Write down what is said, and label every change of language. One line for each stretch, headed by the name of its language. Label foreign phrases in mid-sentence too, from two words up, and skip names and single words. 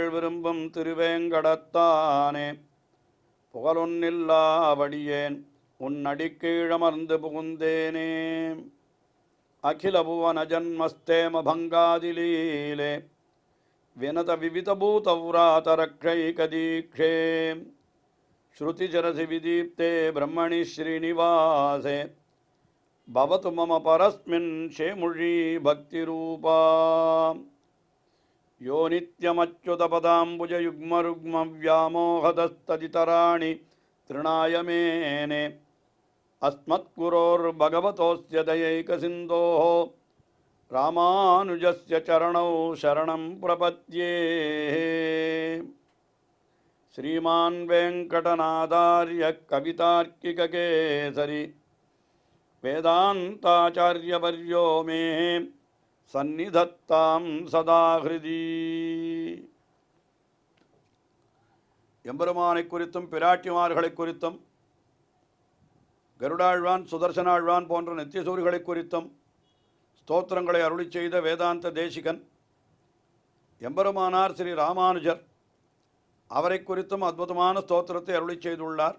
Tamil: விரும்பும் திருவேங்கடத்தானே புகழொன்னில்லாவடியேன் உன்னடிக்கீழமர்ந்து புகுந்தேனே
Sanskrit: अखिल भुवन जन्मस्थेम भङ्गादिलीले विनत विविधभूतव्रातरक्षैकदीक्षे श्रुतिशिरसि विदीप्ते ब्रह्मणि श्रीनिवासे भवतु मम परस्मिन् शेमुषी भक्तिरूपा यो நித்யமच्युतपदाम्बुजयुग्मरुग्मव्यामोहदस्तदितराणि तृणाय मेने अस्मत्गुरोर्भगवतोऽस्य दयैकसिन्धोः रामानुजस्य चरणौ शरणं प्रपद्ये श्रीमान् वेङ्कटनाथार्य कवितार्किककेसरी वेदान्ताचार्यवर्यो मे सन्निधत्तां सदाहृदि.
Tamil: எம்பெருமானை குறித்தும் பிராட்டிமார்களை குறித்தும் கருடாழ்வான் சுதர்சனாழ்வான் போன்ற நித்தியசூரிகளை குறித்தும் ஸ்தோத்திரங்களை அருளி செய்த வேதாந்த தேசிகன் எம்பெருமானார் ஸ்ரீ ராமானுஜர் அவரை குறித்தும் அற்புதமான ஸ்தோத்திரத்தை அருளி செய்துள்ளார்.